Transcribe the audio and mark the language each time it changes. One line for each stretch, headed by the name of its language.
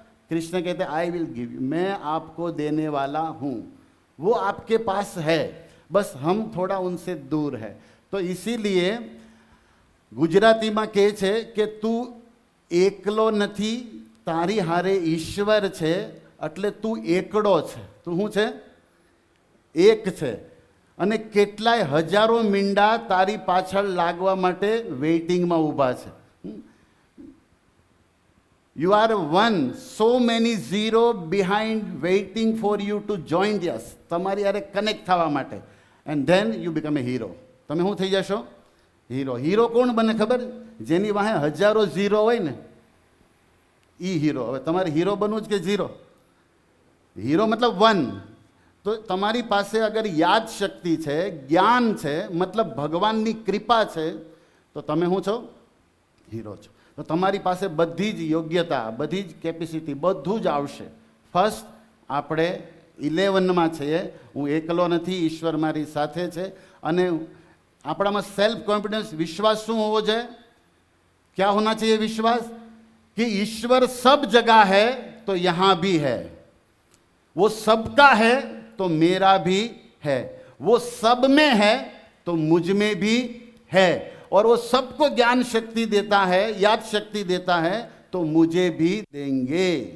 Hindi: कृष्ण कहते हैं
English: I will give you,
Hindi: मैं आपको देने वाला हूँ। वो आपके पास है, बस हम थोड़ा उनसे दूर है। तो इसीलिए गुजराती में
Gujarati: कहे छे कि तू एकलो नथी, तारी हारे ईश्वर छे, એટલે તું એકડો છે। તું શું છે? એક છે અને કેટલાય હજારો મીંડા તારી પાછળ लागवा માટે વેઇટિંગમાં ઊભા છે।
English: You are one, so many zero behind waiting for you to join us,
Gujarati: તમારી હારે કનેક્ટ થવા માટે,
English: and then you become a hero।
Gujarati: તમે શું થઈ જશો? હીરો। હીરો કોણ બને ખબર? જેની વાહે હજારો ઝીરો હોય ને એ હીરો। હવે તમારે હીરો બનવું જ કે ઝીરો? હીરો मतलब वन। तो તમારી પાસે અગર યાદ શક્તિ છે, જ્ઞાન છે, मतलब ભગવાનની કૃપા છે, તો તમે શું છો? હીરો છો। તો તમારી પાસે બધી જ યોગ્યતા, બધી જ કેપેસિટી, બધું જ આવશે। ફર્સ્ટ આપણે 11માં છીએ, હું એકલો નથી, ઈશ્વર મારી સાથે છે। અને આપણામાં સેલ્ફ કોન્ફિડન્સ, विश्वास શું હોવો જોઈએ?
Hindi: क्या होना चाहिए विश्वास? कि ईश्वर सब जगह है तो यहां भी है, वो सबका है तो मेरा भी है, वो सब में है तो मुझ में भी है, और वो सबको ज्ञान शक्ति देता है, याद शक्ति देता है, तो मुझे भी देंगे।